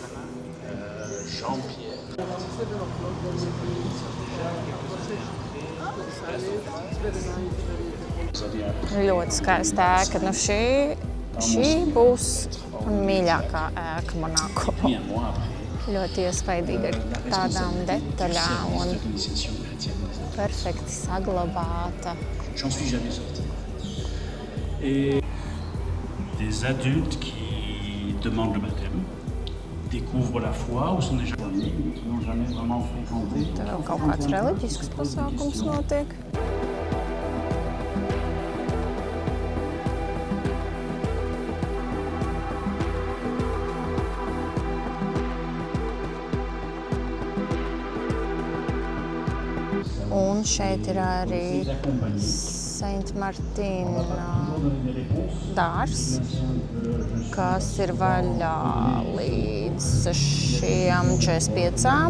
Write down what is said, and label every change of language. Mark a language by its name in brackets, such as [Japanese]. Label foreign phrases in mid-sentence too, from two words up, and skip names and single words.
[Latvian] Ļoti skaista ēka. Šī būs mīļākā ēka Monako. Ļoti iespaidīga ar tādām detaļām un perfekti saglabāta. [French] Des adultes qui demandent le baptême, découvrent la foi ou sont déjà connus, qui n'ont jamais vraiment fréquenté. [Latvian] Te vēl kaut kāds reliģisks pasākums notiek. Un šeit ir arī Saint Martina dārzs, kas ir vaļā līdz 6:45.